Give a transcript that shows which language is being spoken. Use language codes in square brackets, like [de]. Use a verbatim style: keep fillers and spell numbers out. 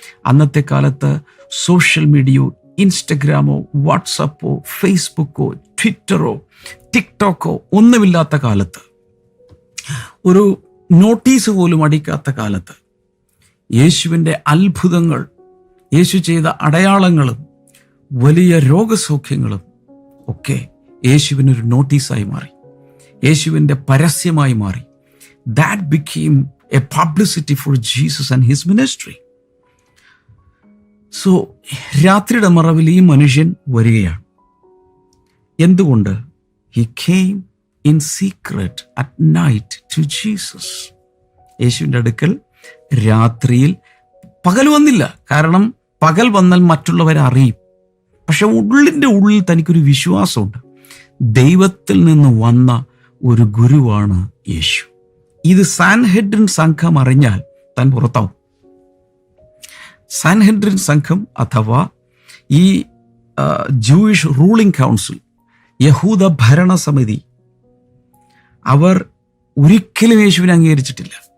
[ml] അന്നത്തെ കാലത്ത് സോഷ്യൽ മീഡിയയോ ഇൻസ്റ്റഗ്രാമോ വാട്സപ്പോ ഫേസ്ബുക്കോ ട്വിറ്ററോ ടിക്ടോക്കോ ഒന്നുമില്ലാത്ത കാലത്ത്, ഒരു നോട്ടീസ് പോലും അടിക്കാത്ത കാലത്ത്, യേശുവിൻ്റെ അത്ഭുതങ്ങൾ, യേശു ചെയ്ത അടയാളങ്ങളും വലിയ രോഗസൗഖ്യങ്ങളും ഒക്കെ യേശുവിനൊരു നോട്ടീസായി മാറി, യേശുവിൻ്റെ പരസ്യമായി മാറി. [en] That became a publicity for Jesus and his ministry. [ml] So രാത്രിയുടെ മറവിൽ ഈ മനുഷ്യൻ വരികയാണ്. എന്തുകൊണ്ട്? [en] He came in secret at night to Jesus. [ml] യേശുവിൻ്റെ അടുക്കൽ രാത്രിയിൽ, പകൽ വന്നില്ല. കാരണം പകൽ വന്നാൽ മറ്റുള്ളവരെ അറിയും. പക്ഷെ ഉള്ളിൻ്റെ ഉള്ളിൽ തനിക്കൊരു വിശ്വാസമുണ്ട്, ദൈവത്തിൽ നിന്ന് വന്ന ഒരു ഗുരുവാണ് യേശു. ഇത് സാൻഹെഡ്രിൻ സംഘം അറിഞ്ഞാൽ താൻ പുറത്താവും. സാൻഹെഡ്രിൻ സംഘം അഥവാ ഈ [en] Jewish ruling council, [ml] യഹൂദ ഭരണസമിതി, അവർ ഒരിക്കലും യേശുവിനെ അംഗീകരിച്ചിട്ടില്ല.